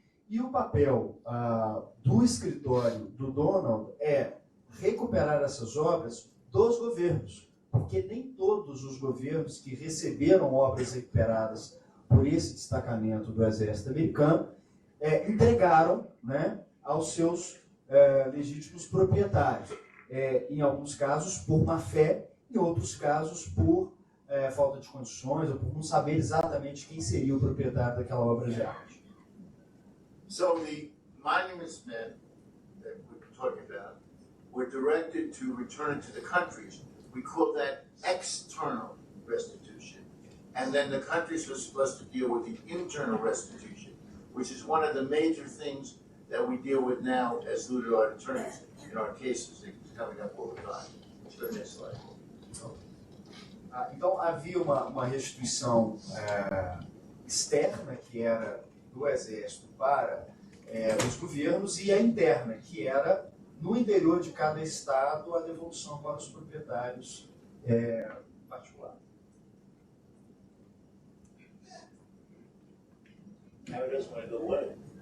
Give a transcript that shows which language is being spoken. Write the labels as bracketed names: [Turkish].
[Portuguese] E o papel do escritório do Donald é recuperar essas obras dos governos, porque nem todos os governos que receberam obras recuperadas por esse destacamento do exército americano entregaram, né, aos seus legítimos proprietários. Em alguns casos por má fé, em outros casos por falta de condições ou por não saber exatamente quem seria o proprietário daquela obra de arte. [English] So the monuments men that we're talking about were directed to return to the countries. We call that external restitution. And then the countries were supposed to deal with the internal restitution, which is one of the major things that we deal with now as literary attorneys in our cases. It's coming up all the time. Let's go to the next slide. [Portuguese] Então havia uma restituição externa, que era do exército para os governos, e a interna, que era no interior de cada estado a devolução para os proprietários particulares. [English] Now it doesn't want to go away.